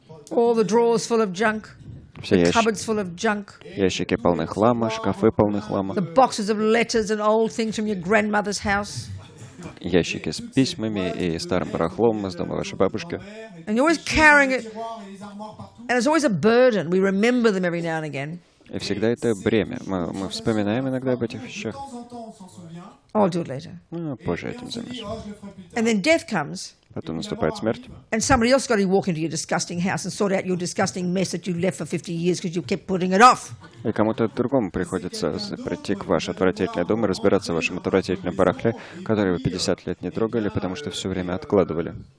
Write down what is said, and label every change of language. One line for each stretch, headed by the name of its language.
English: All the drawers full of junk,
Russian: Все
English: the cupboards full of junk,
Russian: ящики полны хлама, шкафы полны хлама,
English: the boxes of letters and old things from your grandmother's house.
Russian: ящики с письмами и старым барахлом из дома вашей бабушки.
English: And you're always carrying it, and it's always a burden. We remember them every now and again.
Russian: И всегда это бремя. Мы вспоминаем иногда об этих вещах.
English: I'll do it later.
Russian: Ну, позже этим займусь.
English: And then death comes,
Russian: Потом наступает смерть.
English: and somebody else got to walk into your disgusting house and sort out your disgusting mess that you left for 50 years because you kept putting it off.
Russian: И кому-то другому приходится прийти к ваш отвратительный дом и разбираться в вашем отвратительном барахле, который вы 50 лет не трогали, потому что все время откладывали.